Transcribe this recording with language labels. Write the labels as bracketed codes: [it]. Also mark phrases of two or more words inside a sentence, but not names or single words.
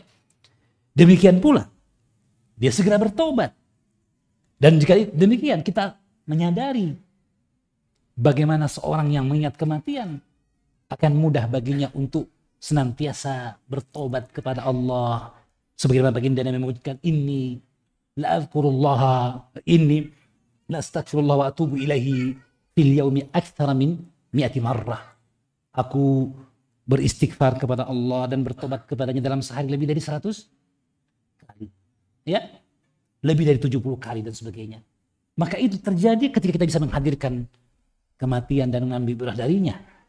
[id] Demikian pula dia segera bertobat. Dan jika demikian kita menyadari bagaimana seorang yang mengingat kematian akan mudah baginya untuk senantiasa bertobat kepada Allah. Sebagaimana baginda Nabi menyebutkan, [ar] إني لأذكر الله، إني لأستغفر الله وأتوب إليه في اليوم أكثر من 100 مرة. [id] Aku beristighfar kepada Allah dan bertobat kepadanya dalam sehari lebih dari 100 kali. Ya, lebih dari 70 kali dan sebagainya. Maka itu terjadi ketika kita bisa menghadirkan kematian dan mengambil ibrah darinya.